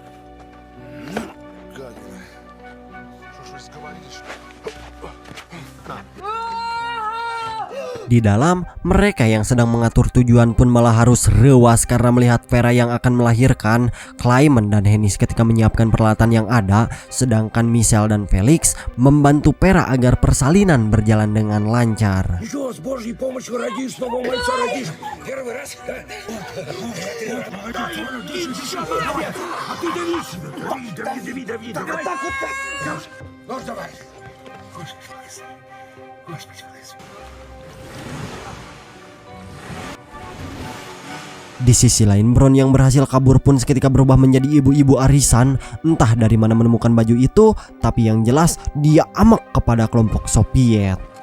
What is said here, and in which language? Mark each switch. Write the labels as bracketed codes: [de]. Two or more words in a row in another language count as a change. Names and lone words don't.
[id] Di dalam, mereka yang sedang mengatur tujuan pun malah harus rewas karena melihat Vera yang akan melahirkan. Clayman dan Henny ketika menyiapkan peralatan yang ada, sedangkan Michelle dan Felix membantu Vera agar persalinan berjalan dengan lancar. [ru] Ничего, с Божьей помощью родишь, снова мальца родишь. Первый раз. А ты дави. Так, вот так. Ну, давай. [id] Di sisi lain, Brown yang berhasil kabur pun seketika berubah menjadi ibu-ibu arisan. Entah dari mana menemukan baju itu, tapi yang jelas dia amak kepada kelompok Soviet.